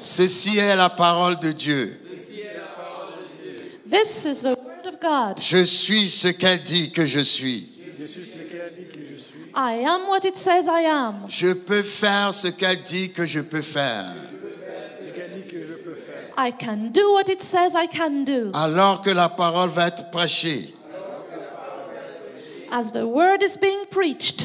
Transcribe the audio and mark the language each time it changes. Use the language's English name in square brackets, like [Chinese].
[French] Ceci est la parole de Dieu. [English] This is the word of God. [French] Je suis ce qu'elle dit que je suis. Je suis ce qu'elle a dit que je suis. [English] I am what it says I am. [French] Je peux faire ce qu'elle dit que je peux faire. [English] I can do what it says I can do. [French] Alors que la parole va être prêchée, [English] As the word is being preached,